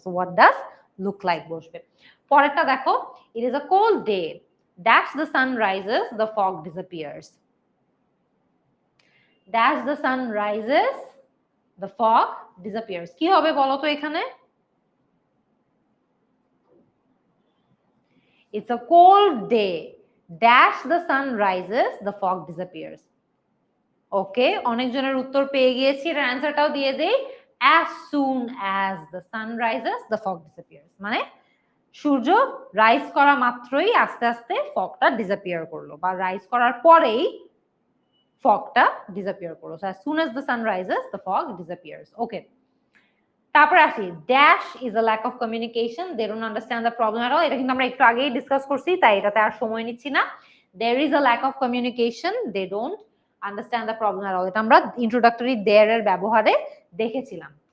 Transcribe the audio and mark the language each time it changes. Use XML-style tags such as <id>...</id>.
<en>So what does look like বসবে।</en> <bn>পরেরটা দেখো,</bn> <en>It is a cold day, dash the sun rises, the fog disappears. Dash the sun rises, the fog disappears,</en> <bn>কি হবে বলো তো এখানে?</bn> <en>It's a cold day, dash the sun rises, the fog disappears.</en> <bn>ওকে, অনেকজনের উত্তর পেয়ে গিয়েছি, এর অ্যানসারটাও দিয়ে দেই।</bn> <en>As soon as the sun rises, the fog disappears,</en> <bn>মানে সূর্য রাইজ করা মাত্রই আস্তে আস্তে ফগটা ডিসঅ্যাপিয়ার করলো, বা রাইজ করার পরেই ফগটা ডিসঅ্যাপিয়ার করলো।</bn> <en>So as soon as the sun rises, the fog disappears. Okay.</en> <bn>তারপরে আসি,</bn> <en>Dash is a lack of communication, they don't understand the problem at all.</en> <bn>এটা কিন্তু আমরা একটু আগেই ডিসকাস করছি, তাই এটাতে আর সময় নিচ্ছি না।</bn> <en>there is a lack of communication, they don't understand the problem at all,</en> <bn>এটা আমরা ইন্ট্রোডাক্টরি দেয়ার এর ব্যবহারে দেখেছিলাম।</bn>